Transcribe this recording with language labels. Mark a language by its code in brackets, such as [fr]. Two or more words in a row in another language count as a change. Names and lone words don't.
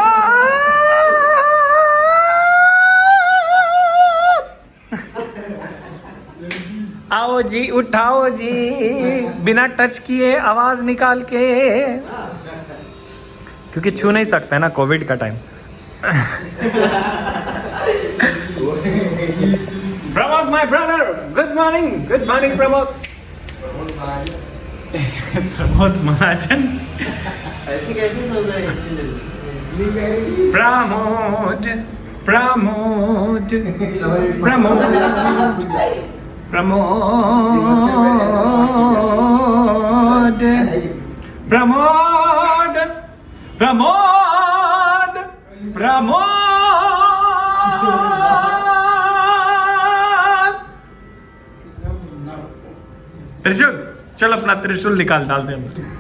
[hi] आओ जी उठाओ जी बिना टच किए आवाज निकाल के, क्योंकि छू नहीं सकते ना कोविड का टाइम। [en] प्रमोद my brother good morning प्रमोद। [hi] प्रमोद महाजन ऐसे कैसे सो गए? प्रमोद प्रमोद प्रमोद प्रमोद प्रमोद प्रमोद प्रमोद त्रिशूल, चल अपना त्रिशूल निकाल डालते हैं।